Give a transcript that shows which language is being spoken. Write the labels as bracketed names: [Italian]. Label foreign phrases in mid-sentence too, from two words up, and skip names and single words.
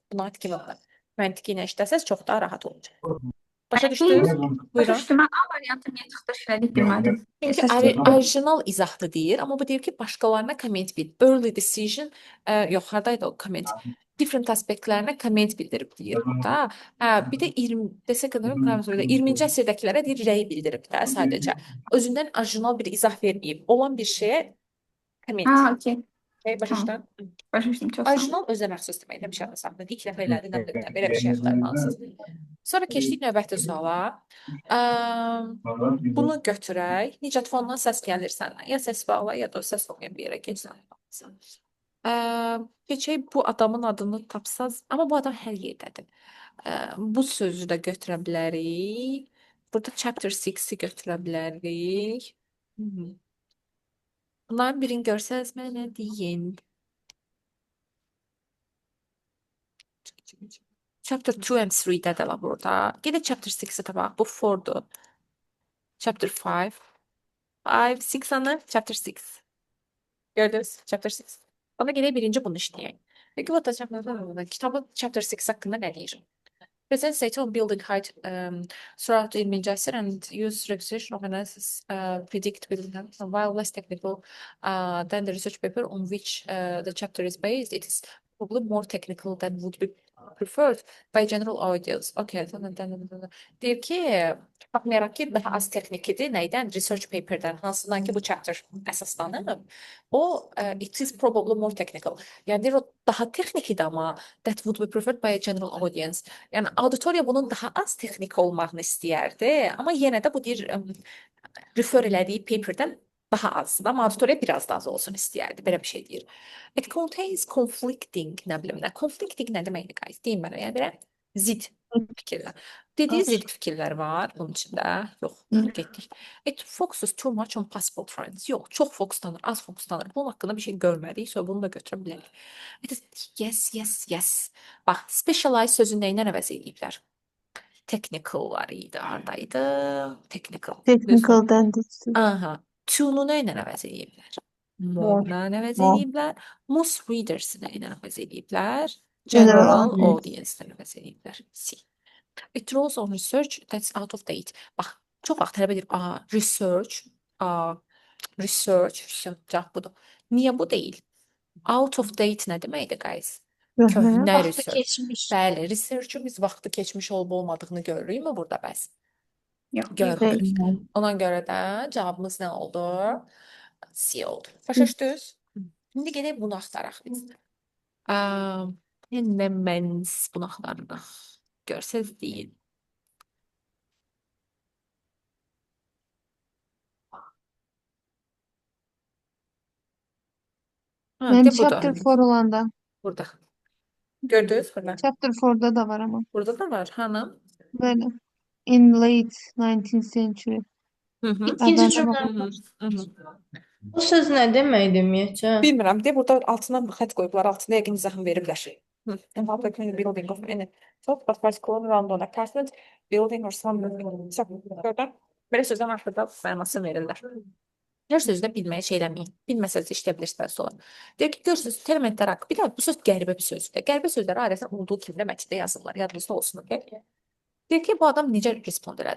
[Azerbaijani] Buna kimi var. Məntiqi ilə işləsəz çox daha rahat olacaq. Başa Başa düşdünüz? Buyurun. düşdüm. Mən A variantı niyə çıxış elədik bilmədim. Çünki Səs yox. orijinal izahlı deyir, amma bu deyir ki, başqalarına komment bil. [English] Early decision, [Azerbaijani] yox, hardaydı o komment? Different aspektlərinə komment bildirib deyir burada. Hə, bir də 20 desək qədər 20-ci əsrdəkilərə deyir rəy bildirib də sadəcə. Özündən orijinal bir izah verməyib. Olan bir şeyə komment. Ha, okey. Okay, başa düşdün? Başa düşdüm. Çox sağ ol. Orijinal özə məxsus demək demişəm məsələn. İlk dəfə elədi, nə bilim, belə bir şey axtarmalısınız. Sonra keçdik növbəti suala. Bunu götürək. Nicat fondan səs gəlir səndən. Ya səs bağla, ya da o səs olmayan bir yerə keçsən. Keçək bu adamın adını tapsaz, amma bu adam hər yerdədir. Bu sözü də götürə bilərik. Burada chapter 6-i götürə bilərik. Bunların birini görsəz mənə deyin. Chapter 2 and 3-də də var burada. Gedək chapter 6-ə tapaq. Bu 4-dur. Chapter 5. 5, 6 anı. Chapter 6. Gördünüz? Chapter 6. Ona gedək birinci bunu işləyək. Peki bu da kitabın chapter 6 haqqında nə deyir? [English] Present data on building height throughout 20-ci əsr and use representation of analysis predict building height. While less technical than the research paper on which the chapter is based, it is probably more technical than would be preferred by general audience. Okay. [Azerbaijani] Deyir ki, baxmayaraq ki, daha az texnikidir. Nəydən? Research paperdən. Hansından ki, bu chapter əsaslanıb. O, [English] it is probably more technical. [Azerbaijani] Yəni, deyir, o daha texnikidir amma [English] that would be preferred by a general audience. [Azerbaijani] Yəni, auditoriya bunun daha az texnik olmağını istəyərdi. Amma yenə də bu deyir, refer elədiyi paperdən daha azdır. Amma auditoriya biraz da az olsun istəyərdi. Belə bir şey deyir. [English] It contains conflicting, [Azerbaijani] nə bilim nə. Conflicting nə deməkdir, guys? Deyin mənə. Yəni, belə zid fikirlər. Dediyi zid fikirlər var bunun içində. Yox, getdik. [English] It focuses too much on possible trends. [Azerbaijani] Yox, çox fokuslanır, az fokuslanır. Bunun haqqında bir şey görmədik, sonra bunu da götürə bilərik. [English] It is, yes. [Azerbaijani] Bax, specialize sözünü nə ilə əvəz ediblər? Technical var idi, haradaydı? [English] Technical. Technical dentistry. [Azerbaijani] Aha. To-nu nə ilə əvəz ediblər? More-la əvəz ediblər. [English] Most readers [Azerbaijani] nə ilə əvəz ediblər? [English] General audience [Azerbaijani] ilə əvəz ediblər. C. [English] It draws on research that's out of date. [Azerbaijani] Bax, çox vaxt tələb edir. Research cavab budur. Niyə bu deyil? [English] Out of date [Azerbaijani] nə deməkdir, guys? Köhnə Vaxtı research. keçmiş. Bəli, research-ü biz vaxtı keçmiş olub olmadığını görürükmü burada bəs? Yox. Görürük. Ona görə də cavabımız nə oldu? C oldu. Başa düşdünüz? İndi gedək bunu axtaraq biz. Heməns bunu axtarırıq. Görsəz deyin. [Turkish] Ben [Azerbaijani] De chapter budur. 4 olanda. Burada. Gördünüz burada. [Turkish] Chapter 4'da da var ama. Burada da var hanım. Böyle. [English] In late 19th century. [Azerbaijani] Hı hı. İkinci Adana cümlə. Hı hı. Bu söz nə deməkdir ümumiyyətcə? Bilmirəm. De burada altına xətt qoyublar. Altına yəqin izahını veriblər. [English] Involved in the building of any thought but particular around an apartment building or some gördün? [Azerbaijani] Belə sözdən axırda mənasını verirlər. Hər sözdə bilməyə şey eləməyin. Bilməsəz işləyə bilirsiniz sonra. Deyir ki, görürsünüz, elementlər haqqı. Bir daha bu söz qəribə bir sözdür. Qəribə sözləri adətən olduğu kimi də mətndə yazırlar. Yadınızda olsun. Okay? Deyir ki, bu adam necə respond elədi?